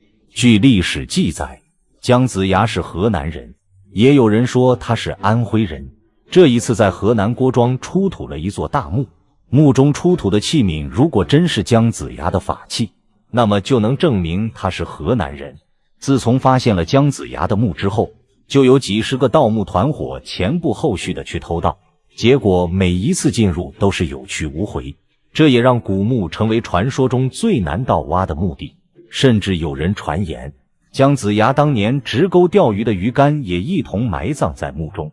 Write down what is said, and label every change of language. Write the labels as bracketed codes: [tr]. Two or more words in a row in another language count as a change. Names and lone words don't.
[zh] 據歷史記載，姜子牙是河南人，也有人說他是安徽人。這一次在河南郭莊出土了一座大墓，墓中出土的器皿如果真是姜子牙的法器，那麼就能證明他是河南人。自從發現了姜子牙的墓之後，就有幾十個盜墓團夥前仆後續的去偷盜，結果每一次進入都是有去無回，這也讓古墓成為傳說中最難盜挖的墓地。甚至有人傳言，姜子牙當年直鈎釣魚的魚竿也一同埋葬在墓中。